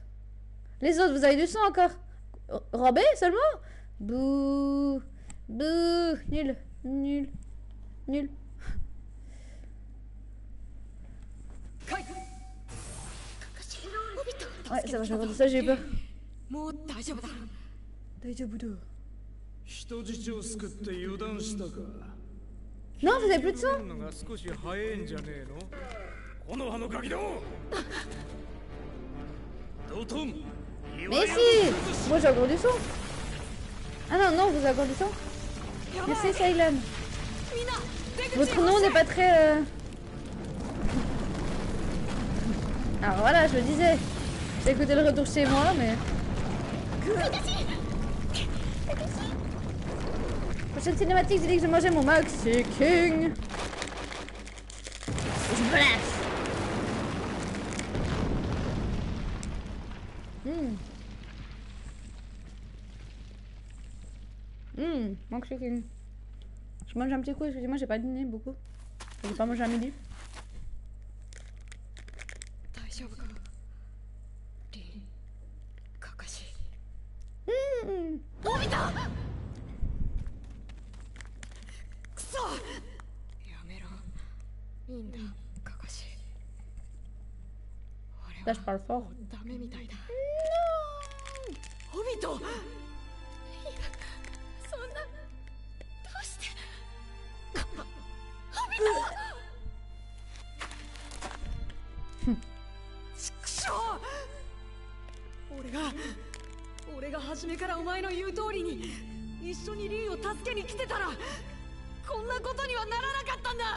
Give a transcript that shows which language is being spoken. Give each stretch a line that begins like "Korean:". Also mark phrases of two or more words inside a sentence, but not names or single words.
French: Les autres, vous avez du son encore? Robé seulement? Bouh. Bouh. Nul. Nul. Nul. Ouais, ça va, j'ai regardé ça, j'ai eu peur.
Japanese: もう大丈夫だ。大丈夫だ。人質を救って油断したか。
French: Non, vous avez plus de sang?
Japanese: のが少し早いんじゃねえの？この葉のガキども。ドトン。
French: Mais si! Moi j'ai encore du sang. Ah non, non, vous avez encore du sang? Merci, Ceylan. Votre nom n'est pas très... Alors voilà, je le disais. J'ai écouté le retour chez moi, mais... Prochaine cinématique, j'ai dit que je mangeais mon Maxi King. Je blesse. Maxi King. Je mange un petit coup, excusez-moi, j'ai pas dîné beaucoup. J'ai pas mangé à midi.
Japanese: 大丈夫か。リン、カカシ。おびた。くそ。やめろ。いいんだ、カカシ。
French: Là, je parle fort.
Japanese: ダメみたいだ。オビト。いや、そんな。どうして。オビト。畜生。俺が初めからお前の言う通りに一緒にリンを助けに来てたらこんなことにはならなかったんだ。